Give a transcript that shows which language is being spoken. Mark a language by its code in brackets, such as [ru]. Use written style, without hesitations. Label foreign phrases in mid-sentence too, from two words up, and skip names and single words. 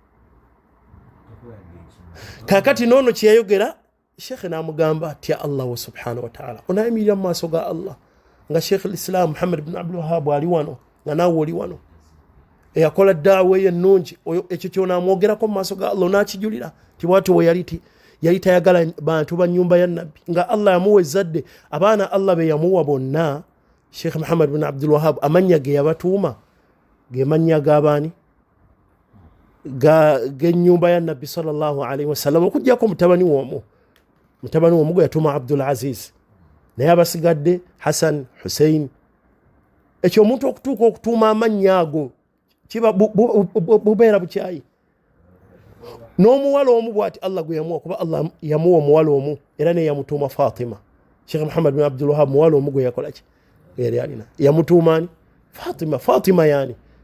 [lg] Kaakati noono kyeyayogera Sheikh n'amugamba tya Allah [ar] سبحانه وتعالى, [lg] onaayimirira mu maaso ga Allah nga Sheikh al-Islam Muhammad ibn Abdul Wahhab ali wano nga naawe oli wano eyakola daawa ennungi ekyo kyonamwogerako mu maaso ga Allah n'akijulira tibwati we yali tayagala bantu ba nnyumba ya nabbi nga Allah yamuwa ezzadde abaana Allah be yamuwa bonna Sheikh Muhammad ibn Abdul Wahhab amannya ge yabatuuma ge mannya g'abaani g'ennyumba ya nabbi [ar] صلى الله عليه وسلم [lg] okuggyako mutabani w'omu gwe yatuuma Abdul Aziz naye abasigadde Hassan Hussein ekyo omuntu okutuuka okutuuma amannya ago kiba bubeera bukyayi n'omuwala omu bw'ati Allah gwe yamuwa kuba Allah yamuwa omuwala omu era ne yamutuuma Fatima Sheikh Muhammad bin Abdul Wahhab muwala omu gwe yakola ki yali alina yamutuuma ani Fatima yani